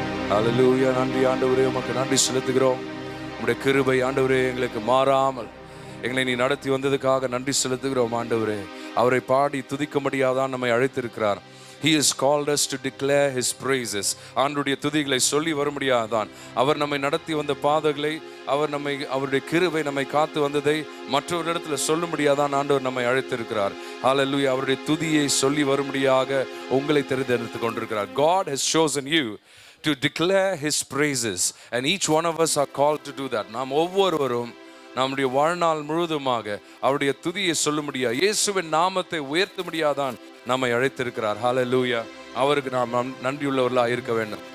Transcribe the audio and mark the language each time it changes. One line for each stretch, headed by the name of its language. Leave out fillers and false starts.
Tamil: ஹல்லேலூயா, நன்றி ஆண்டவரே, உமக்கு நன்றி செலுத்துகிறோம். உம்முடைய கிருபை ஆண்டவரே எங்களுக்கு மாறாமல் எங்களை நீ நடத்தி வந்ததுக்காக நன்றி செலுத்துகிறோம் ஆண்டவரே. அவரை பாடி துதிக்கும்படியாதான் நம்மை அழைத்திருக்கிறார்.
English: He has called us to declare His praises.
Tamil: ஆண்டவருடைய துதிகளை சொல்லி வரும்படியாதான் அவர் நம்மை நடத்தி வந்த பாதைகளை, அவருடைய கிருபை நம்மை காத்து வந்ததை மற்றவரிடத்தில் சொல்லும்படியாதான் ஆண்டவர் நம்மை அழைத்திருக்கிறார். ஹல்லேலூயா, அவருடைய துதியை சொல்லி வரும்படியாக உங்களை தேர்ந்தெடுத்துக் கொண்டிருக்கிறார்.
English: God has chosen you to declare His praises and each one of us are called to do that.
Tamil: நாம் ஒவ்வொருவரும் நம்முடைய வாழ்நாள் முழுவதுமாக அவருடைய துதியை சொல்லும்படியா, இயேசுவின் நாமத்தை உயர்த்தும்படியாதான் நம்மை அழைத்திருக்கிறார். ஹல்லேலூயா, அவருக்கு நாம் நன்றியுள்ளவர்களாக இருக்க வேண்டும்.